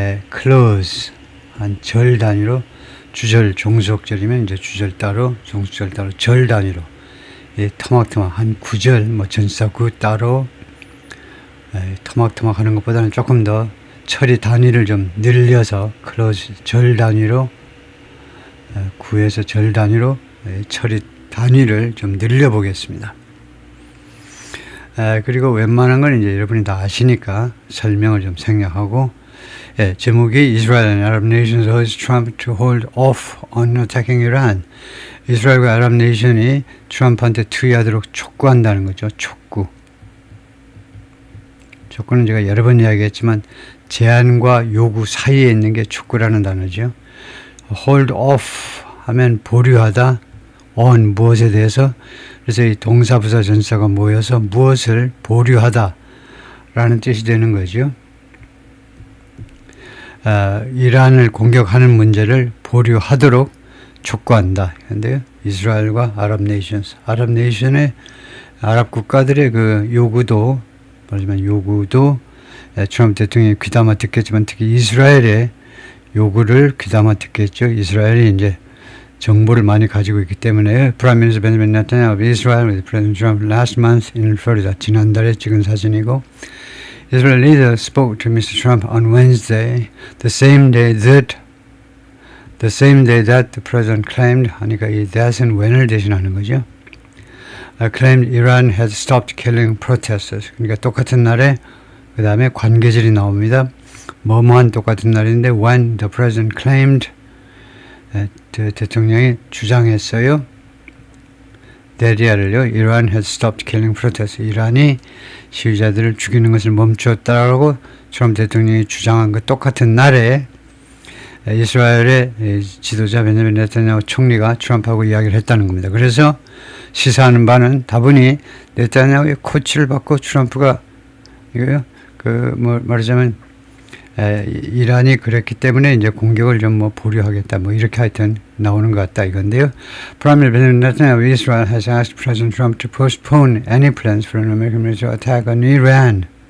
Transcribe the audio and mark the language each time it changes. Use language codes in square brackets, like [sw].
[ko] 클로즈 한 절 단위로 주절 종속절이면 이제 주절 따로 종속절 따로 절 단위로 토막토막 한 구절 전사구 따로 토막토막 하는 것보다는 조금 더 처리 단위를 좀 늘려서 클로즈 절 단위로 구에서 절 단위로 처리 단위를 좀 늘려 보겠습니다. 그리고 웬만한 건 이제 여러분이 다 아시니까 설명을 좀 생략하고 제목이 [en] Israel and Arab nations urge Trump to hold off on attacking Iran. [ko] 이스라엘과 아랍 네이션이 트럼프한테 투의하도록 촉구한다는 거죠. 촉구는 제가 여러 번 이야기했지만 제안과 요구 사이에 있는 게 촉구라는 단어죠. hold off 하면 보류하다, on 무엇에 대해서, 그래서 이 동사부사 전사가 모여서 무엇을 보류하다 라는 뜻이 되는 거죠. 이란을 공격하는 문제를 보류하도록 촉구한다. 그런데 이스라엘과 아랍 네이션의 아랍 국가들의 그 요구도 트럼프 대통령이 귀담아 듣겠지만 특히 이스라엘의 요구를 귀담아 듣겠죠. 이스라엘이 이제 정보를 많이 가지고 있기 때문에 [en] Prime Minister Benjamin Netanyahu of Israel with President Trump last month in Florida. [ko] 지난달에 찍은 사진이고 [en] Israel leader spoke to Mr. Trump on Wednesday, the same day that the president claimed, [ko] 하니까 이 that은 when을 대신하는 거죠. [en] Claimed Iran had stopped killing protesters. [ko] 그러니까 똑같은 날에 그 다음에 관계절이 나옵니다. 뭐뭐한 똑같은 날인데 [en] when the president claimed [ko] 대통령이 주장했어요. 데리아를요. [en] Iran had stopped killing protesters. [ko] 이란이 시위자들을 죽이는 것을 멈추었다라고 트럼프 대통령이 주장한 것 똑같은 날에 이스라엘의 지도자 베냐민 네타냐후 총리가 트럼프하고 이야기를 했다는 겁니다. 그래서 시사하는 바는 다분히 네타냐후의 코치를 받고 트럼프가 이거요. 말하자면 이란이 그랬기 때문에 이제 공격을 좀 보류하겠다 이렇게 하여튼 나오는 것 같다 이건데요. [en] Prime Minister Netanyahu of Israel has asked President Trump to postpone any plans for an American military attack on Iran.